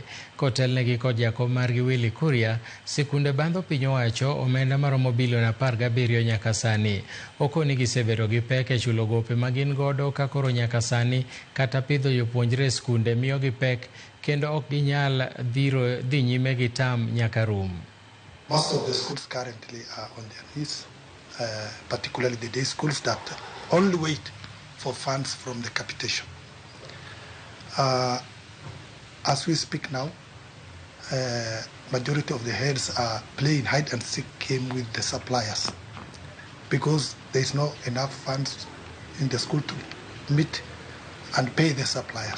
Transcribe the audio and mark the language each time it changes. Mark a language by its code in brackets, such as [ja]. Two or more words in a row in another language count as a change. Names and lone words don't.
[luo] Kotelnegi kod jakom margi Willy Kuria, sikunde bandho piny owacho omenda maromo bilion 17 nyaka sani. Okoni gisebedo gi pek e chulo gope ma gin godo ka koro nyaka sani kata pidho jopuonjre e sikunde miyo gi pek kendo ok ginyal dhi nyime gi tam nyaka rum. [en] Most of the schools currently are on their knees, particularly the day schools that only wait for funds from the capitation. As we speak now, majority of the heads are playing hide and seek game with the suppliers because there is not enough funds in the school to meet and pay the suppliers.